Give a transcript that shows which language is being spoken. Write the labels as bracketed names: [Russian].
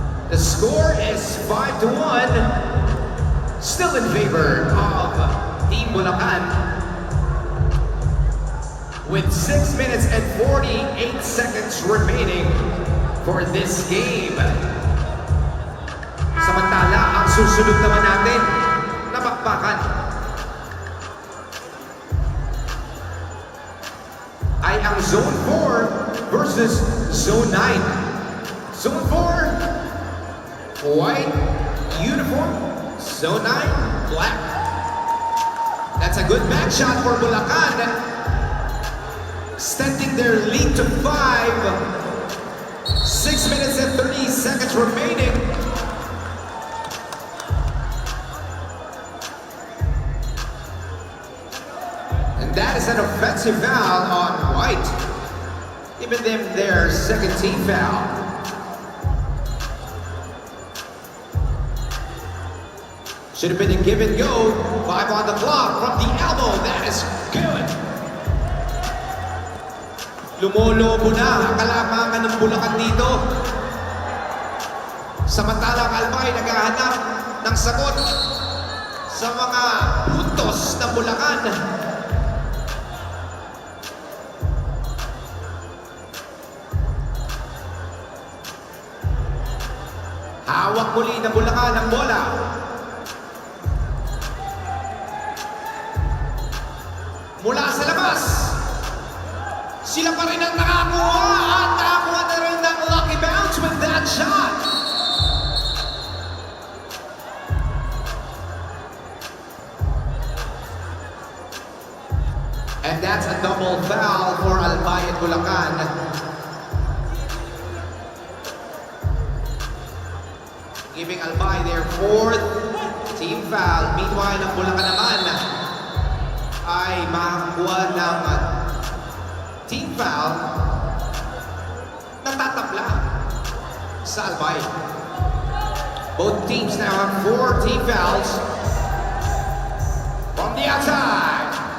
[English] The score is 5-1, still in favor of Team Bulacan, with 6 minutes and 48 seconds remaining for this game. [Filipino] Samantala, ang susunod naman natin na bakbakan ay ang Zone 4 versus Zone 9. [English] Zone 4, white uniform. Zone 9, black. That's a good back shot for Bulacan, extending their lead to 5. 6 minutes and 30 seconds remaining. That is an offensive foul on White, giving them their second team foul. Should have been a give and go. 5 on the clock from the elbow. That is good. [Filipino] Lumolobo na ang kalamangan ng Bulacan dito. Samantalang Albay naghahanap ng sagot sa mga puntos ng Bulacan. Hawak muli ng Bulacan ang bola. Mula sa labas. Sila pa rin ang nakakuha at nakakuha na rin ng [English] lucky bounce with that shot. And that's a double foul for Albay at Bulacan. Giving Albay their fourth team foul. [Filipino] Meanwhile, ang Bulacan naman ay makakuha ng team foul na tatabla sa Albay. [English] Both teams now have 4 team fouls from the outside.